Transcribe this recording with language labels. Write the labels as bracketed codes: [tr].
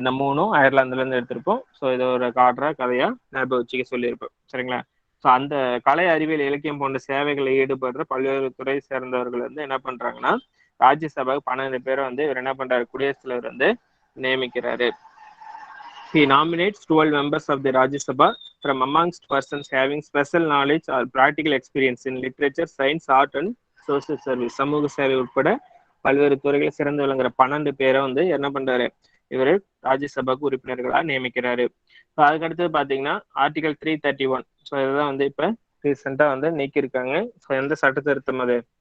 [ta] இந்த 3 அயர்லாந்துல இருந்து எடுத்திருப்போம். ஸோ இது ஒரு கதையா ஞாபகம் வச்சுக்க சொல்லியிருப்போம். சரிங்களா? ஸோ அந்த கலை அறிவியல் இலக்கியம் போன்ற சேவைகளில் ஈடுபடுற பல்வேறு துறை சேர்ந்தவர்கள் வந்து என்ன பண்றாங்கன்னா ராஜ்யசபாவுக்கு 12 பேரை வந்து இவர் என்ன பண்றாரு? குடியரசுத் தலைவர் வந்து நியமிக்கிறாரு. [en] He nominates 12 members of the Rajya Sabha from amongst persons having special knowledge or practical experience in literature, science, art and social service. [ta] சமூக சேவை உட்பட பல்வேறு துறைகளை சிறந்து விளங்குற 12 பேரை வந்து என்ன பண்றாரு? இவர் ராஜ்யசபாவுக்கு உறுப்பினர்களா நியமிக்கிறாரு. ஸோ அதுக்கடுத்தது பாத்தீங்கன்னா ஆர்டிகல் 331. ஸோ இதுதான் வந்து இப்ப ரீசெண்டா வந்து நீக்கியிருக்காங்க. ஸோ எந்த சட்ட திருத்தம் அது?